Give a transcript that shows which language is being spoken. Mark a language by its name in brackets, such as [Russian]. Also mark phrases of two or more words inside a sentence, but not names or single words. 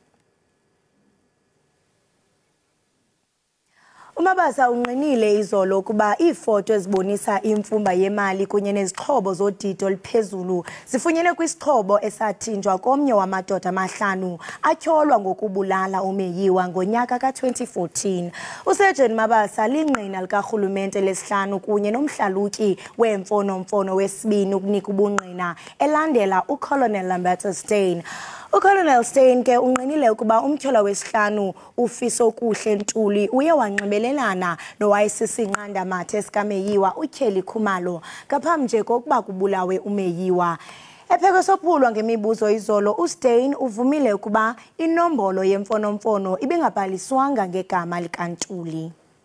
[Xhosa] Umabasa unqinile izolo ukuba iifoto ezibonisa imfumba yemali kunye nezixhobo zodidi oluphezulu zifunyenwe kwisixhobo esathinjwa komnye wamadoda amahlanu atyholwa ngokubulala uMayiwa ngonyaka ka-2014. Sergeant Mabasa lingqina likarhulumente lesihlanu kunye nomhlalutyi weemfonomfono wesibini ukunika ubungqina elandela uColonel Lamberto Steyn. uColonel Steyn ke unqinile ukuba umtyholwa wesihlanu ufiso kuhle Ntuli uye wanxibelelana nowayesisinqanda mathe sikaMayiwa utyheli Khumalo ngaphambi nje kokuba kubulawe uMayiwa. Epheko sophulwa ngemibuzo izolo uSteyn uvumile ukuba inombolo yemfonomfono ibingabhaliswanga ngegama likaNtuli.